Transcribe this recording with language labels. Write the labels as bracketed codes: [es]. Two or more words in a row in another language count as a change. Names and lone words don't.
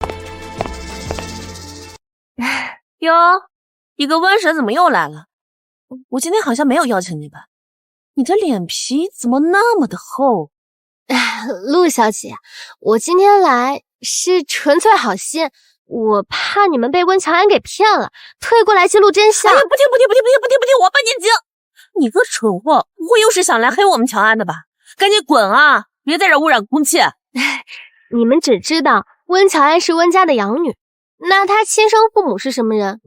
[zh] 喲，一個瘟神怎麼又來了？我今天好像沒有邀請你吧？你的臉皮怎麼那麼的厚？陸小姐，我今天來是純粹好心，我怕你们被溫喬安給騙了，特意過來記錄真相。哎呀，不聽，我半年經。你個蠢貨，不會又是想來黑我們喬安的吧？趕緊滾啊！別在這污染空氣。你們只知道溫喬安是溫家的養女，那她親生父母是什麼人？